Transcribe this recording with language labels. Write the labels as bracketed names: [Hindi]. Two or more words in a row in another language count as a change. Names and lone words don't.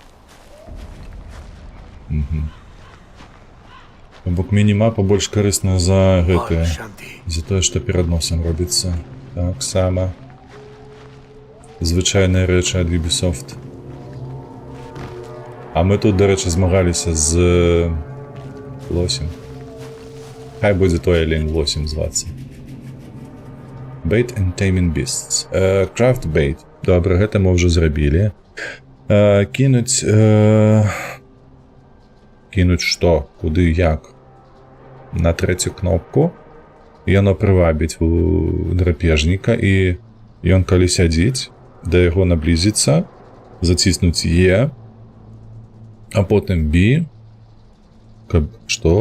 [Belarusian] Бок мінімапа больш карысна за гэтае, за тое, што перад носам робіцца. Так сама. Звычайныя рэчы ад Ubisoft. А мы тут, дарэчы, змагаліся з лосем. Хай будзе той алень лосем звацца. [English] Bait and taming beasts. Craft bait. [Belarusian] Добра, гэта мы ўжо зрабілі. Кінуць... Кінуць што? Куды, як? На 3-ю кнопку. Яно прывабіць у драпежніка, і ён, калі сядзіць, да яго наблізіцца, заціснуць Е, а потым B, каб што?